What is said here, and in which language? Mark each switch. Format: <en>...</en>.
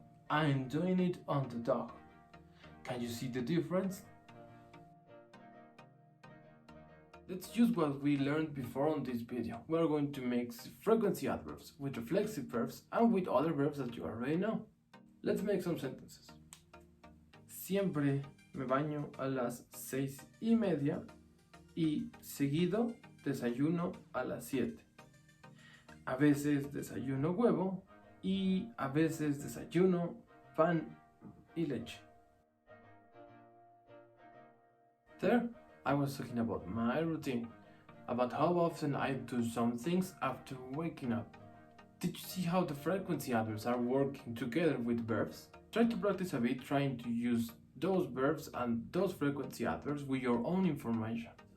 <en>I'm doing it on the dog. Can you see the difference? Let's use what we learned before on this video. We're going to mix frequency adverbs with reflexive verbs and with other verbs that you already know. Let's make some sentences.</en> <es>Siempre me baño a las 6:30 y seguido desayuno a las 7. A veces desayuno huevo y a veces desayuno pan y leche.</es> <en>There, I was talking about my routine, about how often I do some things after waking up. Did you see how the frequency adverbs are working together with verbs? Try to practice a bit trying to use those verbs and those frequency adverbs with your own information.</en>